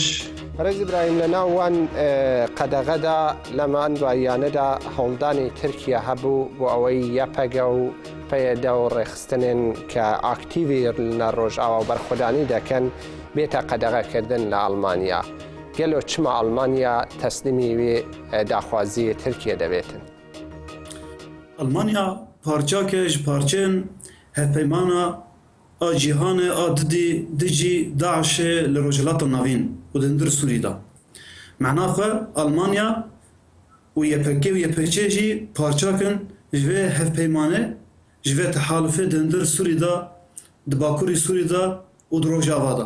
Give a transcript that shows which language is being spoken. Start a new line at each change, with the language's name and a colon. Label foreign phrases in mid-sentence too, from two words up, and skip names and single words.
Kurdish: بەڕێز ئیبراهیم لە ناوان قەدەغەدا لەمان دواییانەدا هەوڵدانی تورکیا هەبوو بۆ ئەوەی یەپەگە و پێدە و ڕێخستنێن کە ئاکتیوی لە ڕۆژئاوا و بەرخۆدانی دەکەن بێتە قەدەغەکردن لە ئەڵمانیا. گەلۆ چما ئەڵمانیا تەسلیمی وێ داخوازی تورکیا دەبێتن. ئەلمانیا پارچاکێ ji parçeyên hevpeymana a cîhanê a dijî Daişê li Rojhilata Navîn û di hindir Sûrî de. Mehna xwe Almanya û YPG û YPÇ jî parçakin ji vê hevpeymanê ji vê tehalûfê di hindir Sûrî de di bakurî Sûrî de û di Rojava de.